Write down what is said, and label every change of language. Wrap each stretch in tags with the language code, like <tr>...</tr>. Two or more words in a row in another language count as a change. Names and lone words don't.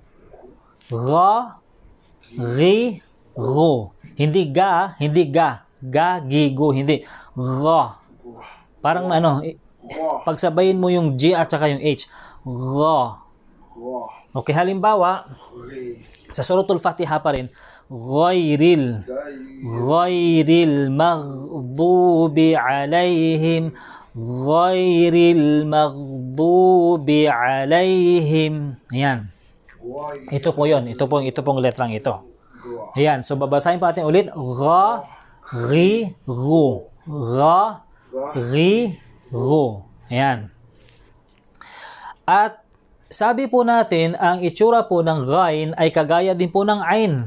<tl>Gha, ri, ru. Hindi ga, hindi ga. Ga, gigo, hindi. Gha. Parang pagsabayin mo yung G at saka yung H. Gha. Okay, halimbawa, sa Suratul Fatiha pa rin,</tl> <ar>غير المغضوب عليهم، غير المغضوب عليهم.</ar> <tl>Ayan. Ito po yun. Ito pong letrang ito. Ayan. So, babasahin pa natin ulit. Gha, ri, ru. Gha, ri, ru. Ayan. At sabi po natin, ang itsura po ng ghain ay kagaya din po ng ain.</tl>